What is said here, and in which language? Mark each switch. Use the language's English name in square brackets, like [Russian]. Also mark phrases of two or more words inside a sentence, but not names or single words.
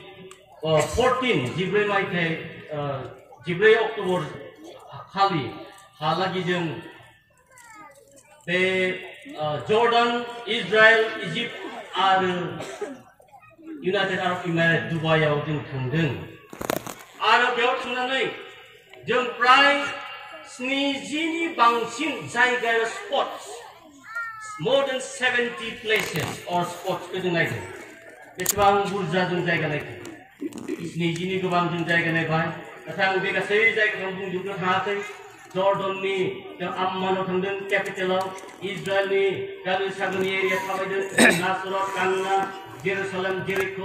[Bodo] 14 मायथाइ 14 अक्ट'बर खालि हालागि जों बे जर्डान इजराइल इजिप्ट आरो इउनाइटेड आरब इमिरेट दुबाइयाव जों थांदों आरो बेयाव थांनानै जों प्राय 70नि बांसिन जायगा स्पट्स [English] more than 70 places or spots [Bodo] को जों नायदों बेसेबां बुरजा जों जायगा नायदों 70नि गोबां जों जायगा नायबाय नाथाय आं बे गासै जायगाखौ बुंजोबनो हायाखै जर्डननि जों आम्मानाव थांदों केपिटेलाव इजराइलनि गालि सागरनि एरिया थाबायदों नासरत कान्ना जेरुसालेम जेरिको